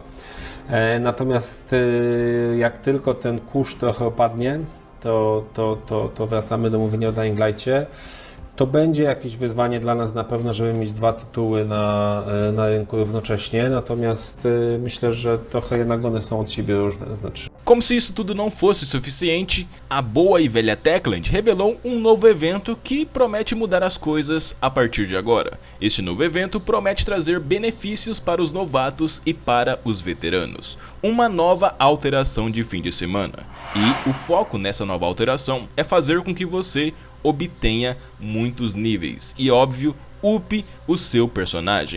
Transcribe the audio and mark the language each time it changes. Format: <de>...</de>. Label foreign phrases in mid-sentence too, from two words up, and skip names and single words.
<pl>Natomiast jak tylko ten kurz trochę opadnie, to wracamy do mówienia o Dying Light'cie. To będzie jakieś wyzwanie dla nas na pewno, żeby mieć dwa tytuły na rynku równocześnie, natomiast myślę, że trochę jednak one są od siebie różne, znaczy.</pl> <pt>Como se isso tudo não fosse suficiente, a boa e velha Techland revelou um novo evento que promete mudar as coisas a partir de agora. Este novo evento promete trazer benefícios para os novatos e para os veteranos. Uma nova alteração de fim de semana. E o foco nessa nova alteração é fazer com que você obtenha muitos níveis e, óbvio, upe o seu personagem.</pt>